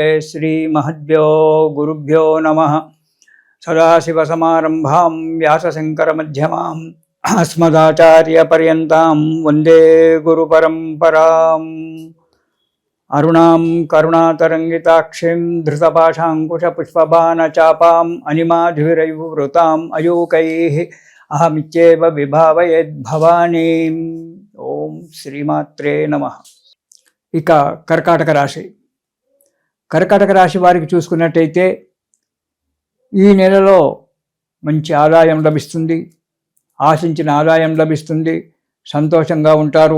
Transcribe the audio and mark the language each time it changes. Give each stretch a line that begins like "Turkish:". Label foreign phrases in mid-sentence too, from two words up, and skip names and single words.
Sanskrit: श्री महद्भ्यो गुरुभ्यो नमः। सदाशिवसमारम्भां व्यासशङ्करमध्यमाम् अस्मदाचार्यपर्यन्तां वन्दे गुरुपरम्पराम्। अरुणां करुणातरङ्गिताक्षीं धृतपाशाङ्कुशपुष्पबाणचापाम् अनिमाधुरैर्वृताम् अयूकैः अहमित्येव विभावयेद्भवानीम्। ఓం శ్రీమాత్రే నమః।
Telugu: ఇక కర్కాటక రాశి. కర్కాటక రాశి వారికి చూసుకున్నట్టయితే ఈ నెలలో మంచి ఆదాయం లభిస్తుంది, ఆశించిన ఆదాయం లభిస్తుంది, సంతోషంగా ఉంటారు.